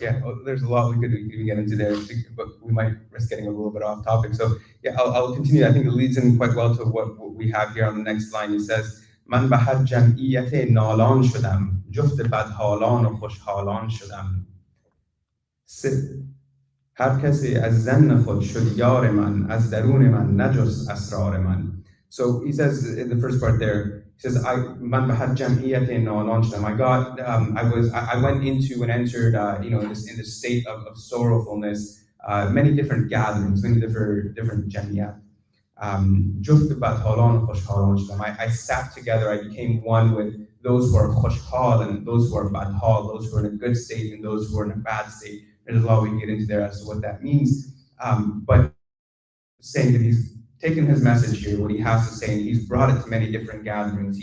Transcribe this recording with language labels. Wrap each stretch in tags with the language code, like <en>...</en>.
<en>Yeah, there's a lot we could get into there, but we might risk getting a little bit off topic. So yeah, I'll continue. I think it leads in quite well to what we have here on the next line. It says,</en> <fa>"Man bahar jam'iyate nalan shudam, juft badhalan و خوشحالان شدم. هر کسی از زن خود شد یار من، از درون من نجست اسرار من."</fa> <en>So he says in the first part there, he says,</en> <fa>"Man bahar jam'iyate nalan shudam."</fa> <en>I went into and entered, in this state of sorrowfulness, many different gatherings, many different jamiyat.</en> <fa>Juft badhalan و خوشحالان شدم.</fa> <en>I sat together. I became one with those who are khoshhal and those who are badhal, those who are in a good state and those who are in a bad state. There's a lot we can get into there as to what that means. But saying that he's taken his message here, what he has to say, and he's brought it to many different gatherings.</en>